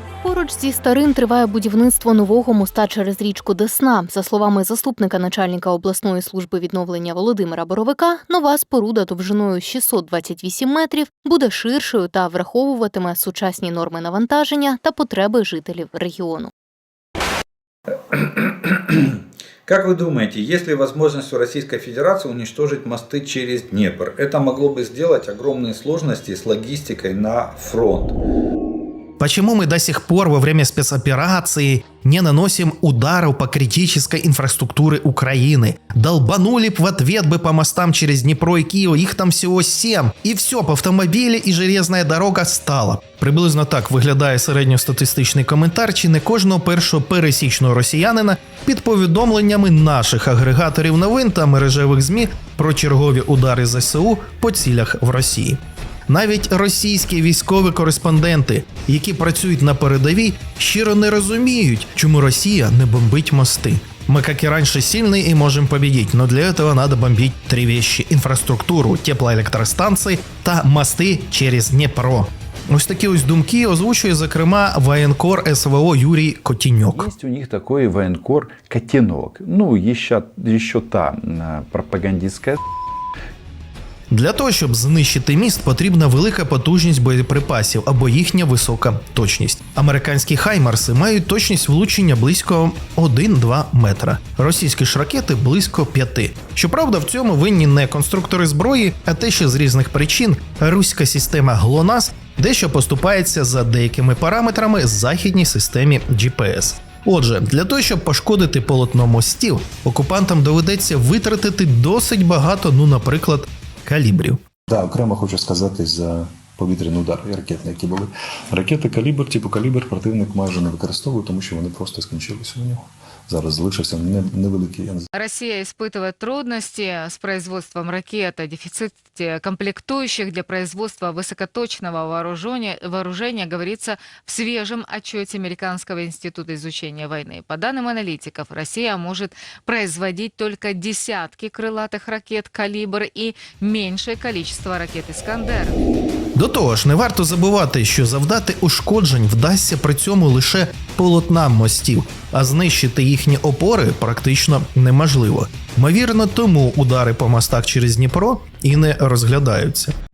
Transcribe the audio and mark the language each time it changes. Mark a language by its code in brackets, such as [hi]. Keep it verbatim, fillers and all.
[uk] Поруч зі старим триває будівництво нового моста через річку Десна. За словами заступника начальника обласної служби відновлення Володимира Боровика, нова споруда довжиною шістсот двадцять вісім метрів буде ширшою та враховуватиме сучасні норми навантаження та потреби жителів регіону. [ru] Как вы думаете, есть ли возможность у Российской Федерации уничтожить мосты через Днепр? Это могло бы сделать огромные сложности с логистикой на фронт. Почему мы до сих пор во время спецоперации не наносим ударов по критической инфраструктуре Украины? Долбанули б в ответ бы по мостам через Днепро и Киев, их там всего сім. И все, по автомобилі і железна дорога стала. [uk] Приблизно так виглядає середньостатистичний коментар чи не кожного першого пересічного росіянина під повідомленнями наших агрегаторів новин та мережевих ЗМІ про чергові удари ЗСУ по цілях в Росії. Навіть російські військові кореспонденти, які працюють на передовій, щиро не розуміють, чому Росія не бомбить мости. [ru] Мы, как и раньше, сильны и можем победить, но для этого надо бомбить три вещи: инфраструктуру, теплоэлектростанции та мосты через Днепро. [uk] Ось такі ось думки озвучує, зокрема, воєнкор СВО Юрій Котіньок. [ru] Есть у них такой военкор Котіньок. Ну, еще, еще та пропагандистская. [uk] Для того, щоб знищити міст, потрібна велика потужність боєприпасів або їхня висока точність. Американські «Хаймарси» мають точність влучення близько один-два метра. Російські ж ракети – близько п'яти. Щоправда, в цьому винні не конструктори зброї, а те, що з різних причин руська система ГЛОНАСС дещо поступається за деякими параметрами західній системі джі пі ес. Отже, для того, щоб пошкодити полотно мостів, окупантам доведеться витратити досить багато, ну, наприклад, калібрів. Да, окремо хочу сказати за повітряний удар і ракетні, які були. Ракети калібр, типу калібр противник майже не використовує, тому що вони просто скінчилися у нього. Зараз залишився невеликий. [ru] Росія испытывает трудности з производством ракет, дефіцит комплектующих для производства высокоточного вооружения, вооружения говорится в свежем отчете Американского института изучения войны. По данным аналитиков, Россия может производить только десятки крылатых ракет «Калибр» и меньшее количество ракет «Искандер». [uk] До того ж, не варто забувати, що завдати ушкоджень вдасться при цьому лише полотнам мостів, а знищити їхні опори практично неможливо. Ймовірно, тому удари по мостах через Дніпро і не розглядаються.